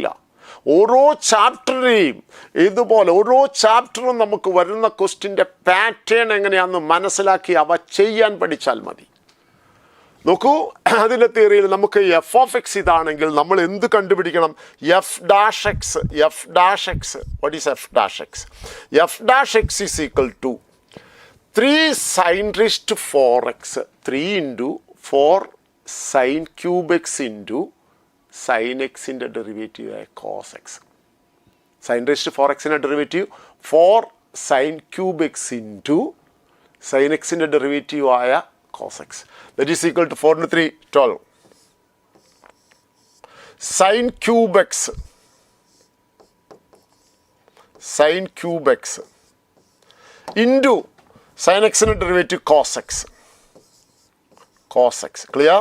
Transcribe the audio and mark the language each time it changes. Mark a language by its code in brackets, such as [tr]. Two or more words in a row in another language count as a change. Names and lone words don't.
[ml] ഓരോ ചാപ്റ്ററേയും ഇതുപോലെ ഓരോ ചാപ്റ്ററും നമുക്ക് വരുന്ന [en] questionന്റെ pattern [ml] എങ്ങനെയാണെന്ന് മനസ്സിലാക്കി അവ ചെയ്യാൻ പഠിച്ചാൽ മതി. നോക്കൂ, അതിൻ്റെ തിയറിയിൽ നമുക്ക് [en] f of x [ml] ഇതാണെങ്കിൽ നമ്മൾ എന്ത് കണ്ടുപിടിക്കണം? [en] f dash x. What is f dash x? f dash x is equal to 3 sin raised to 4x, 3 into 4 sin cube x into sin xൻ്റെ ഡെറിവേറ്റീവ് ആയ cos x. sin raised to 4xൻ്റെ ഡെറിവേറ്റീവ് 4 sin cube x into sin xൻ്റെ ഡെറിവേറ്റീവ് ആയ cos x. That is equal to 4 into 3, 12. Sin cube x into sin x in derivative cos x. Clear?